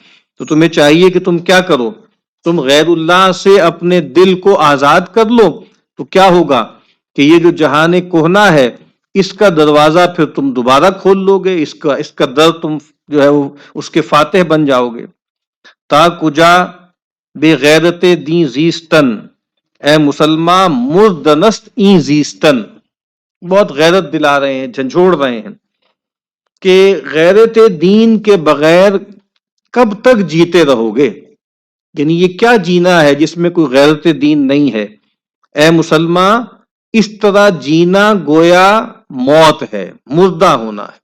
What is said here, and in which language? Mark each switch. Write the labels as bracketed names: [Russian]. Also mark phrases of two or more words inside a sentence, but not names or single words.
[Urdu] تو تمہیں چاہیے کہ تم کیا کرو؟ تم غیر اللہ سے اپنے دل کو آزاد کر لو، تو کیا ہوگا کہ یہ جو جہان کوہنا ہے اس کا دروازہ پھر تم دوبارہ کھول لو گے، اس کا در تم جو ہے وہ اس کے فاتح بن جاؤ گے۔ [Persian] تا کجا بے غیرت دین زیستن، اے مسلمان مردنست این زیستن۔ [Urdu] بہت غیرت دلا رہے ہیں، جھنجھوڑ رہے ہیں کہ غیرت دین کے بغیر کب تک جیتے رہو گے؟ یعنی یہ کیا جینا ہے جس میں کوئی غیرت دین نہیں ہے؟ اے مسلمان اس طرح جینا گویا موت ہے، مردہ ہونا ہے۔